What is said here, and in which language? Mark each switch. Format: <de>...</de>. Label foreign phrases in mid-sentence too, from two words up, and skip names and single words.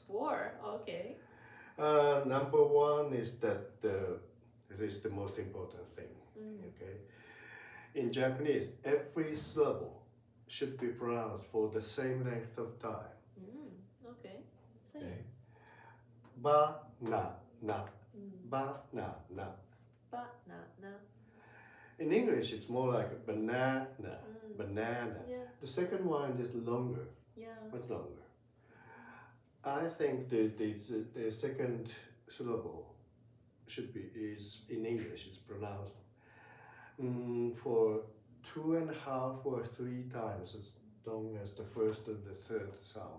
<en>4? Okay. Number 1 is that it is the most important thing. Okay. In Japanese, every syllable should be pronounced for the same length of time. Okay. Let's see. Okay. Ba-na-na. Ba-na-na. Ba-na-na. In English, it's more like banana. Banana. Yeah. The second one is longer. Yeah. Much longer. I think the second syllable is in English, it's pronounced for 2.5 or 3 times as long as the first and the third sound.</en>